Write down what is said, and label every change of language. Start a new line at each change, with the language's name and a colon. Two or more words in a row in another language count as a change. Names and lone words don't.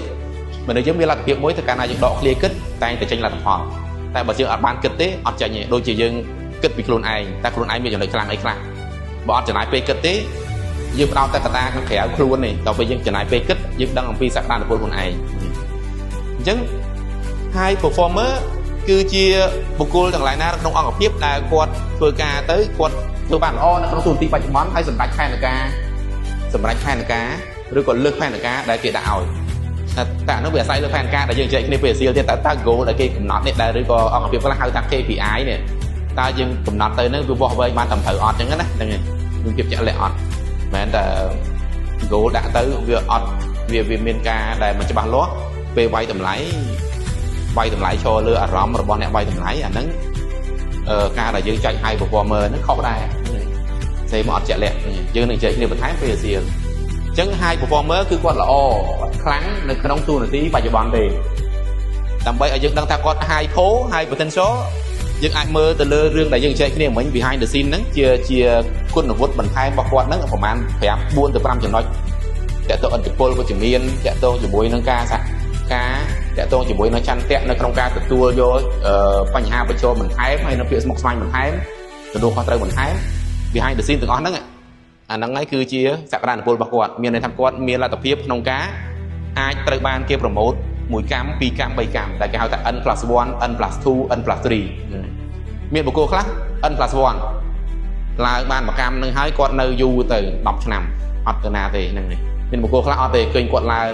Khmer: មនុស្សយើងមានលទ្ធភាពមួយទៅកាលណាយើងដក clear គិតតែតែចេញលទ្ធផលតែបើយើងអត់បានគិតទេអត់ចេញទេដូចជាយើងគិតពីខ្លួនឯងតែខ្លួនឯងមានចំណុចខ្លាំងអីខ្លះបើអត់ចំណាយពេលគិតទេយើងផ្ដោតតែកត្តាខាងក្រៅខ្លួនទេដល់ពេលយើងចំណាយពេលគិតយើងដឹងអំពីសក្តានុពលខ្លួនឯងអញ្ចឹង
English: high performer
Khmer: គឺជាបុគ្គលទាំងឡាយណាក្នុងអង្គភាពដែលគាត់ធ្វើការទៅគាត់ធ្វើបានល្អនៅក្នុងទូនាទីបច្ចុប្បន្នហើយសម្រាប់ផែនការ ឬក៏លើកផែនការដែលគេដាក់ឲ្យតែនោះវាអាស្រ័យលើផែនការដែលយើងចែកគ្នាពេលអាសៀលទៀតតើ goal ដែលគេកំណត់នេះដែលឬក៏អង្គភាពខ្លះហៅថា KPI នេះតើយើងកំណត់ទៅនឹងវាវាស់វែងបានត្រឹមត្រូវអត់អញ្ចឹងណាហ្នឹងហើយមានភាពជាក់លាក់អត់មិនមែនតែ goal ដាក់ទៅវាអត់វាមានការដែលមិនច្បាស់លាស់ពេលវាយតម្លៃឈរលើអារម្មណ៍របស់អ្នកវាយតម្លៃអាហ្នឹងការដែល យើងចែក
English: high performer
Khmer: ហ្នឹងខុសដែរស្អីមកអត់ជាក់លាក់យើងនឹងចែកគ្នាបន្ថែមពេលអាសៀលអញ្ចឹង
English: high performer
Khmer: គឺគាត់ល្អខ្លាំងនៅក្នុងទូនាទីបច្ចុប្បន្នទេដើម្បីឲ្យយើងដឹងថាគាត់
English: high po high potential
Khmer: យើងអាចមើលទៅលើរឿងដែលយើងចែកគ្នាមិញ
English: behind the scene
Khmer: ហ្នឹងជាគុណវុឌ្ឍិបន្ថែមរបស់គាត់ហ្នឹងប្រហែល4ទៅ5ចំណុចតើតើឥទ្ធិពលវិជ្ជមានតើតើជាមួយនឹងការតើតើជាមួយនឹងចន្ទៈនៅក្នុង ការទទួលយកបញ្ហាប្រឈមបន្ថែមហើយនៅពាក្យស្មុគស្មាញបន្ថែមទទួលខុសត្រូវបន្ថែម
English: behind the scene
Khmer: ទាំងអស់ហ្នឹងអាហ្នឹងហើយគឺជាសក្តានុពលរបស់គាត់មានន័យថាគាត់មានលទ្ធភាពក្នុងការអាចត្រូវបានគេប្រម៉ូទ1កម្ម2កម្ម3កម្មដែលគេហៅថា N+1 N+2 N+3 មានបុគ្គលខ្លះ N+1 ឡើងបានមួយកម្មនឹងហើយគាត់នៅយូរទៅ10ឆ្នាំអត់ទៅណាទេហ្នឹងមានបុគ្គលខ្លះអត់ទេឃើញគាត់ឡើង